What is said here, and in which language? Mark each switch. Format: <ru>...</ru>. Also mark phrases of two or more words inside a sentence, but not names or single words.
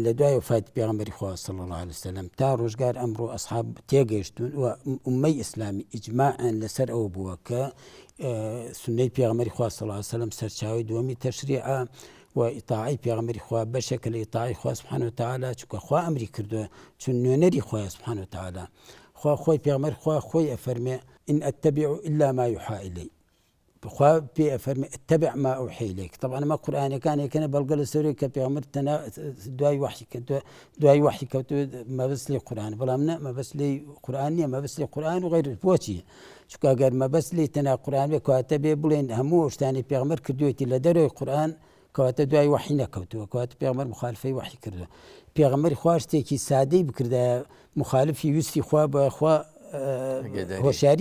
<ckb>لە دوای وفاتی پێغەمبەری خوا</ckb> <ar>صلی الله علیه وسلم</ar> <ckb>تا ڕۆژگار ئەمڕۆ ئەسحاب تێگەیشتون و ئوممەی ئیسلامی ئیجماعیان لەسەر ئەوە بووە کە سنەی پێغەمبەری خوا</ckb> <ar>صلی الله علیه وسلم</ar> <ckb>سەرچاوەی دووەمی تەشریعە و ئیطاعەی پێغەمبەری خوا بەشێکە لە ئیطاعەی خوا</ckb> <ar>سبحانه وتعالى</ar> <ckb>چونکە خوا ئەمری کردووە چون نوێنەری خوا</ckb> <ar>سبحانه وتعالى</ar> <ckb>خوا خۆی پێغەمبەر خوا خۆی ئەفەرمێ</ckb> <ar>ئین ئەتەبیع إلا ما یوحى إلی</ar> <ckb>بخوا پێ ئەفەرمێ</ckb> <ar>اتبع ما أوحي إليك</ar> <ckb>طبعا ئەمە قورئانەکانێکەنە بەڵگە لەسەرەوەی کە پێغەمبەر دوای وحی کەوتووە مەبەست لێی قورئانە بەڵام نە مەبەست لێی قورئان نییە مەبەست لێی قورئان و غەیره بۆچی چونکە ئەگەر مەبەست لێی تەنیا قورئان بێ کەواتە بێ بڵێن هەموو شتانی پێغەمبەر کردوێتی لە دەرەوەی قورئان کەواتە دوای وحی نەکەوتووە کەواتە پێغەمبەر مخالفەی وحی کردووە پێغەمبەری خوا شتێکی سادەی بکردایە مخالفی ویستی خوا بە خوا هۆشیاری</ckb>